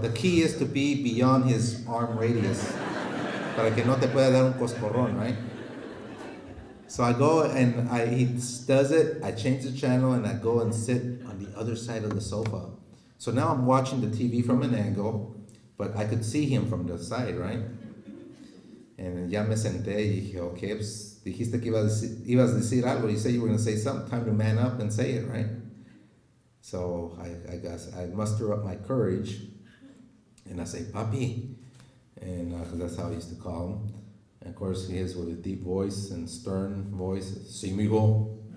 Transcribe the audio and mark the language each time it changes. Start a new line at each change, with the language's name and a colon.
English: The key is to be beyond his arm radius,
Spanish: para que no te pueda dar un coscorrón,
English: right? So I go and he does it, I change the channel and I go and sit on the other side of the sofa. So now I'm watching the TV from an angle, but I could see him from the side, right?
Spanish: And ya me senté y dije, okay, pues dijiste que ibas a decir algo.
English: You said you were going to say something, time to man up and say it, right? So I guess I muster up my courage and I say, papi. And that's how I used to call him. And of course, he is with a deep voice and stern voice,
Spanish: sí, mijo.